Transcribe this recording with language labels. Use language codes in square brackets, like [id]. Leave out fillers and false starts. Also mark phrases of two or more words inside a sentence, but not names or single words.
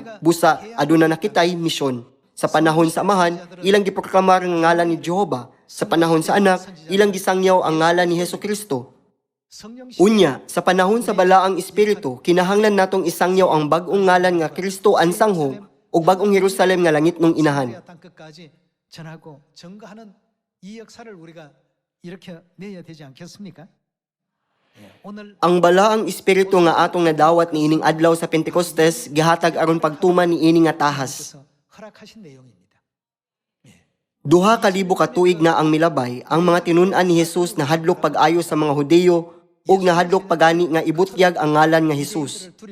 [ceb] Busa, aduna na kitay misyon. Sa panahon sa amahan, ilang giproklamar ang ngalan ni Jehova. Sa panahon sa anak, ilang gisangyaw ang ngalan ni Hesukristo. Unya, sa panahon sa balaang Espiritu, kinahanglan natong isangyaw ang bag-ong ngalan nga Kristo ang sanghong, ug bag-ong Jerusalem nga langit ng inahan. [ko] 전하고 증거하는 이 역사를 우리가 이렇게 내야 되지 않겠습니까? [ceb] Ang balaang espiritu nga atong nadawat ni ining adlaw sa Pentecostes gihatag aron pagtuman ni ini nga tahas. Duha ka libo ka tuig na ang milabay, ang mga tinun-an ni Jesus na hadlok pag-ayo sa mga Hudeyo ug nahadlok pagani nga ibutyag ang ngalan nga Jesus.